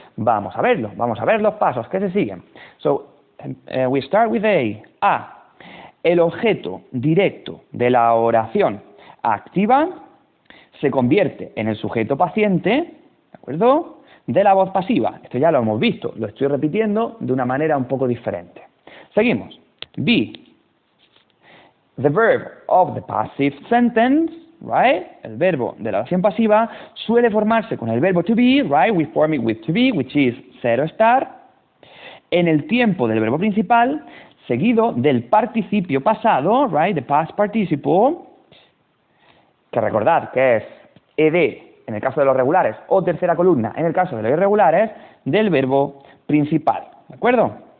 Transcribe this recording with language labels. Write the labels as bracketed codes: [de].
[es] Vamos a verlo, vamos a ver los pasos que se siguen. [en] So, we start with A. [es] El objeto directo de la oración activa se convierte en el sujeto paciente, ¿de acuerdo?, de la voz pasiva. Esto ya lo hemos visto, lo estoy repitiendo de una manera un poco diferente. Seguimos. B. [en] The verb of the passive sentence, right? [es] El verbo de la oración pasiva suele formarse con el verbo to be, right? [en] We form it with to be, which is [es] ser o estar, en el tiempo del verbo principal, seguido del participio pasado, right? [en] The past participle, [es] que recordad que es ed en el caso de los regulares o tercera columna en el caso de los irregulares del verbo principal. ¿De acuerdo?